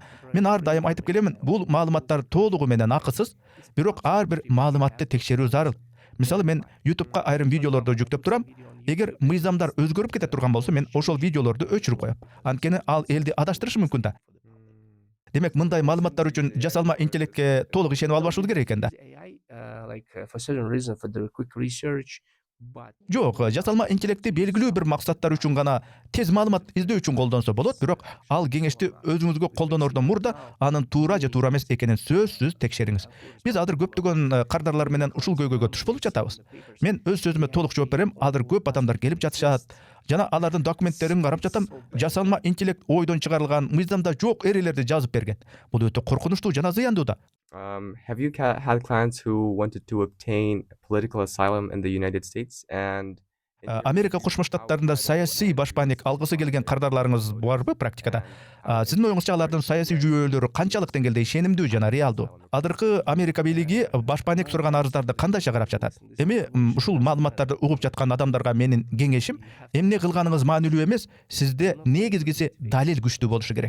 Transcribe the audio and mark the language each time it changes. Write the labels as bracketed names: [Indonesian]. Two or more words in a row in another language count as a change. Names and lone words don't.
[Kyrgyz] Мен ар дайым айтып келемин, бул маалыматтар толугу менен акысыз, бирок ар бир маалыматты текшерүү зарыл. Мисалы, мен YouTube'га айрым видеолорду жүктөп турам. Эгер мыйзамдар өзгөрүп кете турган болсо, мен ошол видеолорду өчүрүп коем. Анткени ал элди адаштырышы мүмкүн да. Демек, мындай маалыматтар үчүн жасалма интеллектке толук ишенип албашыбыз керек экен да. [English] For certain reason, for the quick research, [Kyrgyz] Жок, жасалма интеллектти белгилүү бир максаттар үчүн гана тез маалымат издөө үчүн колдонсо болот, бирок ал кеңешти өзүңүзгө колдонордон мурда анын туура же туура эмес экенин сөзсүз текшериңиз. Биз азыр көптөгөн кардарлар менен ушул көйгөйгө туш болуп жатабыз. Мен өз сөзүмө толук жооп берем. Азыр көп адамдар келип жатышат. Жана алардын документтерин карап жатам. Жасалма интеллект ойдон чыгарылган, мыйзамда жок эрелерди жазып берген. Бул өтө коркунучтуу жана зыяндуу да. [English] Have you had clients who wanted to obtain political asylum in the United States and [Kyrgyz] Америка Кошмо Штаттарында саясий башпаанек алгысы келген кардарларыңыз барбы практикада? Сиздин оюңузча алардын саясий жүйөлөрү канчалык деңгээлде ишенимдүү жана реалдуу? Азыркы Америка бийлиги башпаанек сураган арыздарды кандайча карап жатат? Эми ушул маалыматтарды угуп жаткан адамдарга менин кеңешим, эмне кылганыңыз маанилүү эмес, сизде негизгиси далил күчтүү болушу керек.